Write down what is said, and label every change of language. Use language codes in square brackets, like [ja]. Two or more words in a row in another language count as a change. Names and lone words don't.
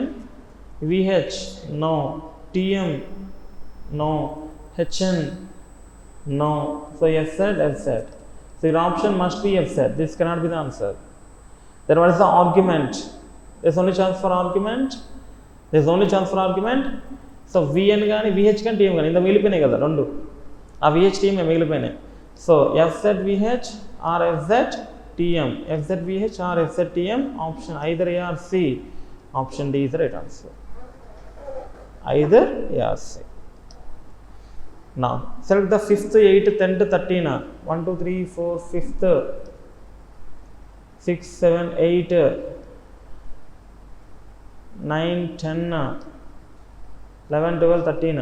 [en] VH. No. TM. No. HN. No. So FZ, FZ. So your option must be FZ. This cannot be the answer. Then what is the argument? There's only chance for argument. There's only chance for argument. [te] సో VN గానీ VH కాన్ TM గానీ ఇందా మిగిలిపోయినాయి కదా రెండు. ఆ VH TM మిగిలిపోయినాయి. [en] So FZ VH or FZ TM. FZ VH or FZ TM. Option either A or C. Option D is the right answer. Either A or C. Now select the 5th, 8th, 10th, 13th. 1, 2, 3, 4, 5th, 6, 7, 8, 9, 10, 11, 12, 13.